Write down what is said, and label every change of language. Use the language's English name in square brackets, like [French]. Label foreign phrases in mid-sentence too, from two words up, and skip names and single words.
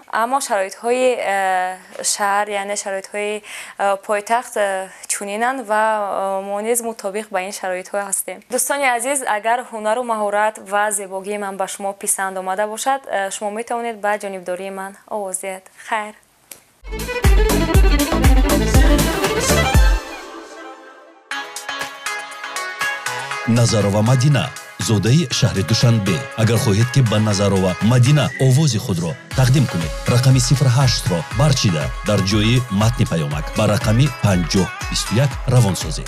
[Tajik] Аммо шароит ҳои шаҳр яъне шароит ҳои пойтахт чунинанд ва мо низ мутобиқ бо ин шароит ҳо ҳастем. Дӯстон азиз, агар ҳунар ва маҳорат ва зебоии ман ба шумо писанд омада бошад, шумо метавонед ба ҷонибдории ман овоз диҳед. خیر. назарова мадина зодаи шаҳри душанбе. агар хоҳед ки ба назарова мадина овози худро тақдим кунед, рақами 08-ро барчида дар ҷои матни паёмак ба рақами 5021 равон созед.